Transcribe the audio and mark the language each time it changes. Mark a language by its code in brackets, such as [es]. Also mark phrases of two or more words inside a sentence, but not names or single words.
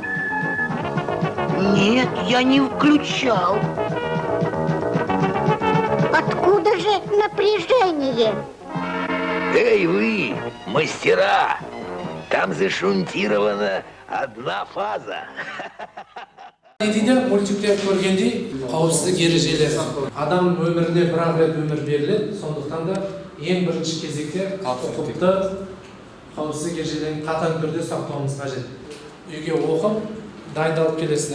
[ru] Нет, я не включал. Откуда же напряжение? Эй вы, мастера! Там зашунтирована одна фаза. [kk] Дейді мультикте көргендей қауіпсіздік ережелері. Адам өміріне бір рет өмір беріледі, сондықтан да ең бірінші кезекте құқықты қауіпсіздік ережелерін қатаң түрде сақтауымыз қажет. Үйге оқып, дайындалып келесіздер.